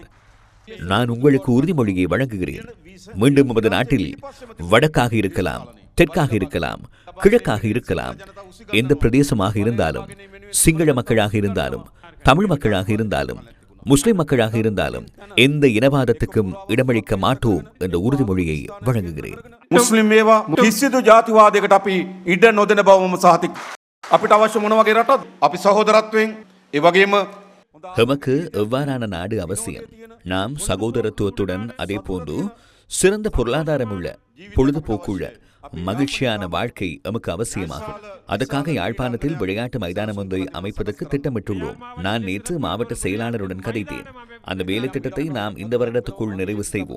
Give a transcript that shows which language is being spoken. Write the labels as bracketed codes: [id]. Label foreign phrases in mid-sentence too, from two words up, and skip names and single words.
[ta] நான் உங்களுக்கு உறுதிமொழியை வழங்குகிறேன். மீண்டும் நமது நாட்டில் வடக்காக இருக்கலாம், தெற்காக இருக்கலாம், கிழக்காக இருக்கலாம், எந்த பிரதேசமாக இருந்தாலும், சிங்கள மக்களாக இருந்தாலும், தமிழ் மக்களாக இருந்தாலும், முஸ்லிம் மக்களாக இருந்தாலும் எந்த இனவாதத்துக்கும் இடமளிக்க மாட்டோம் என்ற உறுதிமொழியை வழங்குகிறேன். [si] මුස්ලිම් වේවා කිසිදු ජාතිවාදයකට අපි ඉඩ නොදෙන බවම සහතික. අපිට අවශ්‍ය මොන වගේ රටද? අපි සහෝදරත්වයෙන් ඒ වගේම [ta] எமக்கு எவ்வாறான நாடு அவசியம்? நாம் சகோதரத்துவத்துடன் அதே போன்று சிறந்த பொருளாதாரமுள்ள, பொழுதுபோக்குள்ள, மகிழ்ச்சியான வாழ்க்கை எமக்கு அவசியமாகும். அதற்காக யாழ்ப்பாணத்தில் விளையாட்டு மைதானம் ஒன்றை அமைப்பதற்கு திட்டமிட்டுள்ளோம். நான் நேற்று மாவட்ட செயலாளருடன் கதைத்தேன். அந்த வேலை திட்டத்தை நாம் இந்த வருடத்துக்குள் நிறைவு செய்வோம்.